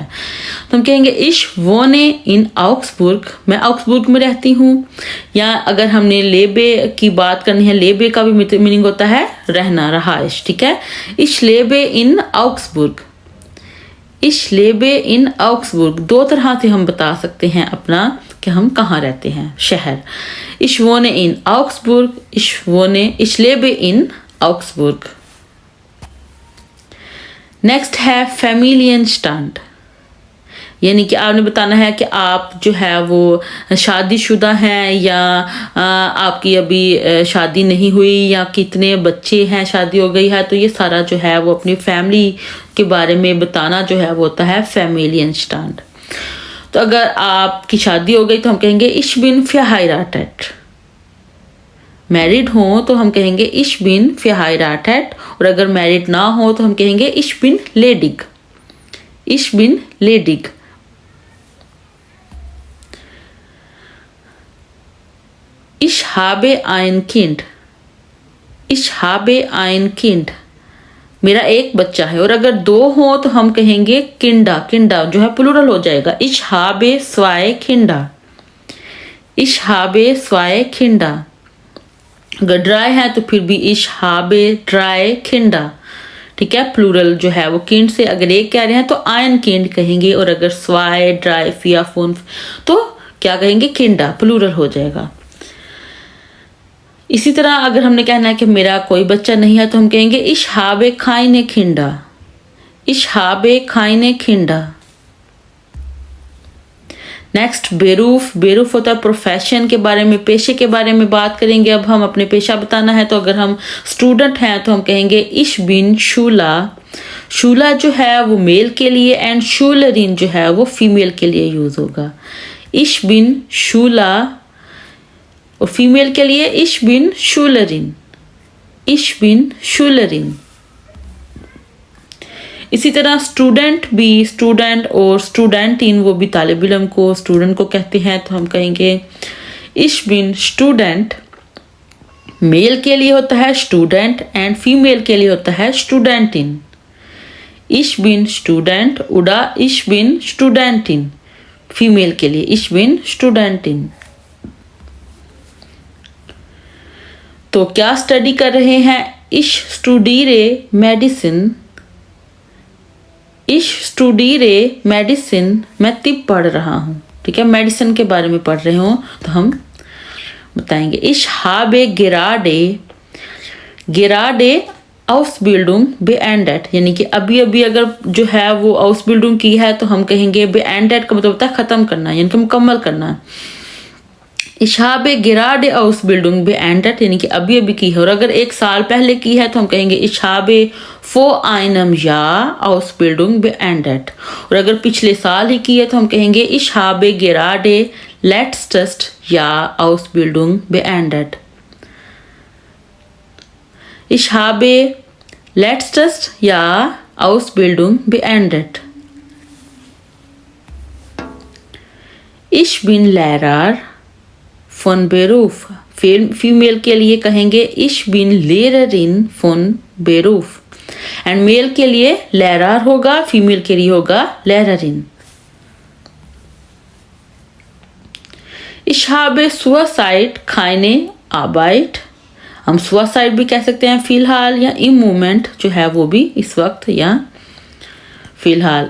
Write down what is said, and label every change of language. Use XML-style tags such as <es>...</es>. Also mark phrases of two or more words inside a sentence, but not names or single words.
<hi>तो हम कहेंगे</hi> <de>ich wohne in Augsburg,</de> <hi>मैं आउक्सबुर्ग में रहती हूँ। या अगर हमने लेबे की बात करनी है, लेबे का भी मीनिंग होता है रहना, रहाइश, ठीक है।</hi> <de>ich lebe in Augsburg, ich lebe in Augsburg,</de> <hi>दो तरह से हम बता सकते हैं अपना कि हम कहाँ रहते हैं, शहर।</hi> <de>Ich wohne in Augsburg, ich lebe in Augsburg।</de> <hi>नेक्स्ट है Familienstand, यानी कि आपने बताना है कि आप जो है वो शादीशुदा हैं या आपकी अभी शादी नहीं हुई, या कितने बच्चे हैं, शादी हो गई है, तो ये सारा जो है वो अपनी फैमिली के बारे में बताना जो है वो होता है Familienstand। तो अगर आपकी शादी हो गई तो हम कहेंगे</hi> <de>ich bin verheiratet,</de> <hi>मैरिड हो तो हम कहेंगे</hi> <de>ich bin verheiratet,</de> <hi>और अगर मैरिड ना हो तो हम कहेंगे</hi> <de>ich bin ledig, ich bin ledig। Ich habe ein Kind, ich habe ein Kind,</de> <hi>मेरा एक बच्चा है। और अगर दो हो तो हम कहेंगे किंडा, किंडा जो है प्लूरल हो जाएगा,</hi> <de>ich habe zwei Kinder, ich habe zwei Kinder।</de> <hi>अगर ड्राई है तो फिर भी</hi> <de>ich habe drei Kinder,</de> <hi>ठीक है, प्लूरल जो है वो किंड से अगर एक कह रहे हैं तो</hi> <de>ein Kind</de> <hi>कहेंगे, और अगर</hi> <de>zwei, drei, vier, fünf</de> <hi>तो क्या कहेंगे, किंडा, प्लूरल हो जाएगा। इसी तरह अगर हमने कहना है कि मेरा कोई बच्चा नहीं है तो हम कहेंगे</hi> <de>ich habe keine Kinder, ich habe keine Kinder।</de> <hi>नेक्स्ट बेरूफ, बेरूफ होता है प्रोफेशन के बारे में, पेशे के बारे में बात करेंगे। अब हम अपने पेशा बताना है, तो अगर हम स्टूडेंट हैं तो हम कहेंगे</hi> <de>ich bin Schüler,</de> <hi>शूला जो है वो मेल के लिए, एंड शूलरिन जो है वो फीमेल के लिए यूज होगा।</hi> <de>ich bin Schüler,</de> <hi>और फीमेल के लिए</hi> <de>ich bin Schülerin, ich bin Schülerin।</de> <hi>इसी तरह स्टूडेंट भी, स्टूडेंट और स्टूडेंटिन वो भी तालिब इल्म को, स्टूडेंट को कहते हैं, तो हम कहेंगे</hi> <de>ich bin Student,</de> <hi>मेल के लिए होता है स्टूडेंट एंड फीमेल के लिए होता है स्टूडेंटिन।</hi> <de>ich bin Student oder ich bin Studentin,</de> <hi>फीमेल के लिए</hi> <de>ich bin Studentin।</de> <hi>तो क्या स्टडी कर रहे हैं,</hi> <de>ich studiere Medicine, ich studiere Medicine,</de> <hi>मैं तिब पढ़ रहा हूँ, ठीक है, मेडिसिन के बारे में पढ़ रहे हो तो हम बताएंगे</hi> <de>ich habe gerade Ausbildung beendet,</de> <hi>यानी कि अभी अभी अगर जो है वो Ausbildung की है तो हम कहेंगे beendet का मतलब होता है खत्म करना, यानी कि मुकम्मल करना।</hi> <de>Ich habe gerade Ausbildung beendet,</de> <hi>यानी कि अभी अभी की है, और अगर एक साल पहले की है तो हम कहेंगे</hi> <de>ich habe vor einem Jahr Ausbildung beendet,</de> <hi>और अगर पिछले साल ही की है तो हम कहेंगे</hi> <de>ich habe gerade letztes Jahr Ausbildung beendet, ich habe letztes Jahr Ausbildung beendet। Ich bin Lehrer von Beruf,</de> <hi>फीमेल के लिए कहेंगे</hi> <de>ich bin Lehrerin von Beruf,</de> <hi>एंड मेल के लिए Lehrer होगा, फीमेल के लिए होगा Lehrerin।</hi> <de>Ich habe zurzeit keine Arbeit,</de> <hi>हम suicide भी कह सकते हैं फिलहाल, या</hi> <de>im Moment</de> <hi>जो है वो भी इस वक्त या फिलहाल।</hi>